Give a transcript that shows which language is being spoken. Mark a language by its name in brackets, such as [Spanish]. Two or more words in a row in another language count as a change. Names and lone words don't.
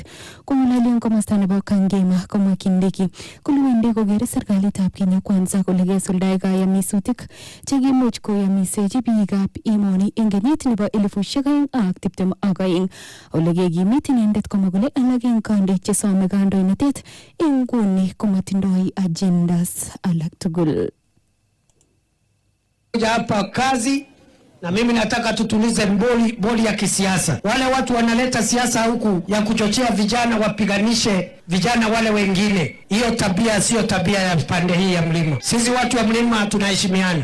[Kalenjin] Kong'alali eng komosta nebo Kangema komwa Kindiki kole wendi kokere serikalitab Kenya Kwanza kole kesuldae kayamisutik chekimuch koyamisechi biikab emoni eng kenyit nebo 2022 ole kekimit inendet komwa kole alak eng kandoik chesome kandoinatet eng nguni komatindoi agendas alak tugul. [Swahili] Hapa kazi na mimi nataka tutulize boli ya kisiasa. Wale watu wanaleta siasa huku ya kuchochea vijana wapiganishe vijana wale wengine. Hiyo tabia sio tabia ya pande hii ya mlima. Sisi watu wa mlima tunaheshimiana.